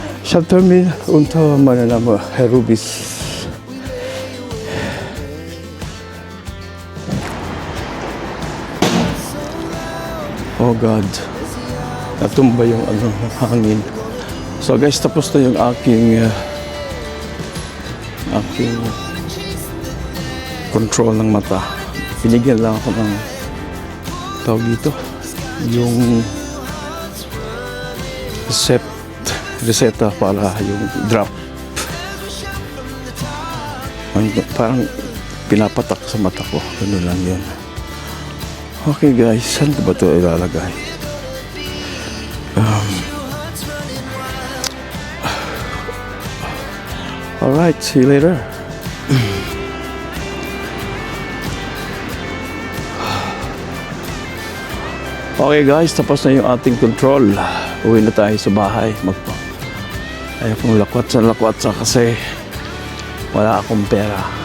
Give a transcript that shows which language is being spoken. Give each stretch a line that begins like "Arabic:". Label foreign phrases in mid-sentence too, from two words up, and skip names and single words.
German: Stadttermin unter meinem Namen Herubis.
English: Oh God,
Filipino: natumba yung hangin.
English: So guys,
Filipino: tapos na yung aking control ng mata. Binigyan lang ako ng tawag dito, yung reseta para yung drop. Parang pinapatak sa mata ko. Ganun lang yun.
English: Okay guys,
Filipino: saan ko ba ito ilalagay?
English: Alright, see you later. Okay guys,
Filipino: tapos na yung ating control. Uwi na tayo sa bahay. Ayaw kong lakwat sa kasi wala akong pera.